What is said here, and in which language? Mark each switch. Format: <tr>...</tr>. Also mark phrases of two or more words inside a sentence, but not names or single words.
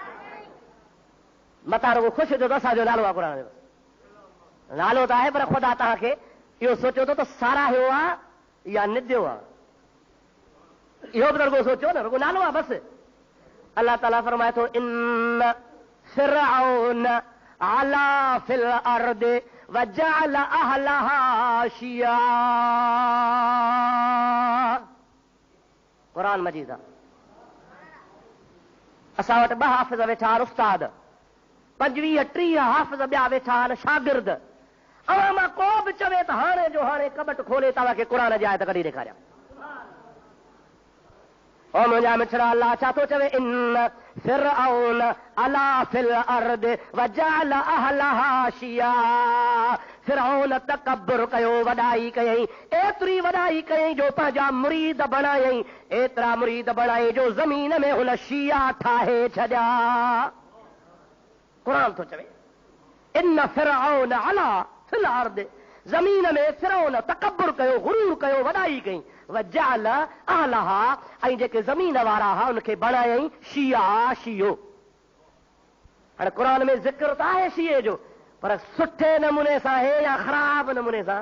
<sd>मथां रुगो ख़ुशि थियो त असांजो नालो आहे कुरान जो, नालो त आहे, पर ख़ुदा तव्हांखे इहो सोचियो त साराहियो आहे या निदियो आहे, इहो बि रुगो सोचियो न, रुगो नालो आहे बसि। अल्लाह ताला फरमाए थो,</sd> <ar>إن فرعون علا في الأرض وجعل أهلها شيعا.</ar> <sd>कुरान मजीद आहे। असां वटि 2 हाफ़िज़ वेठा आहिनि, उस्ताद 25-30 हाफ़िज़ ॿिया वेठा आहिनि शागिर्द। अवां मां को बि चवे त हाणे जो हाणे कबट खोले तव्हांखे कुरान जी आयत कढी ॾेखारियां। ओ मुंहिंजा मिठड़ा, अल्लाह छा थो चवे?</sd> <ar>إن فرعون علا في الأرض وجعل أهلها شيعا.</ar> <sd>फिरऔन तकब्बुर कयो, वॾाई कयईं, एतिरी वॾाई कयईं जो पंहिंजा मुरीद बणायईं, एतिरा मुरीद बणायईं जो ज़मीन में हुन शिया ठाहे छॾिया। कुरान थो चवे,</sd> <ar>إن فرعون علا في الأرض,</ar> <sd>ज़मीन में फिरौन तकब्बुर कयो, गुरूर कयो, वॾाई कई,</sd> <ar>وجعل أهلها,</ar> <sd>ऐं जेके ज़मीन वारा हुआ उनखे बणायईं शिया, शियो। हाणे कुरान में ज़िक्र त आहे शिये जो, पर सुठे नमूने सां आहे या ख़राब नमूने सां?</sd>